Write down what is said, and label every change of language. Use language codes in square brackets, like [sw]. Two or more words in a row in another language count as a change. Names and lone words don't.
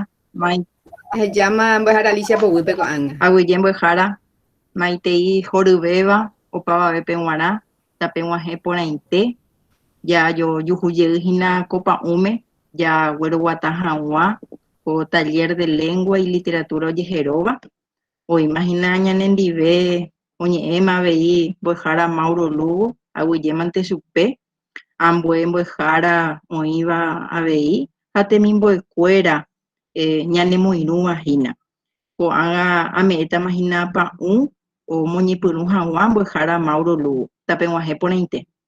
[gn] Ehéjama mbo'ehára Alicia povýpe ko'ág̃a. aguyje mbo'ehára maitei horyvéva opavave pe g̃uarã tapeg̃uahẽ porãite jajujeýhina ko pa'ũme jagueroguata hag̃ua ko [es] taller de lengua y literatura [gn] ojeheróva oimahína ñanendive oñe'ẽma avei mbo'ehára Mauro Lugo aguyjémante chupe ambue mbo'ehára oĩva avei ha temimbo'ekuéra ñanemoirũvahína ko'ág̃a ame'ẽtamahína pa'ũ omoñepyrũ hag̃ua mbo'ehára Mauro Lugo tapeg̃uahẽ porãite.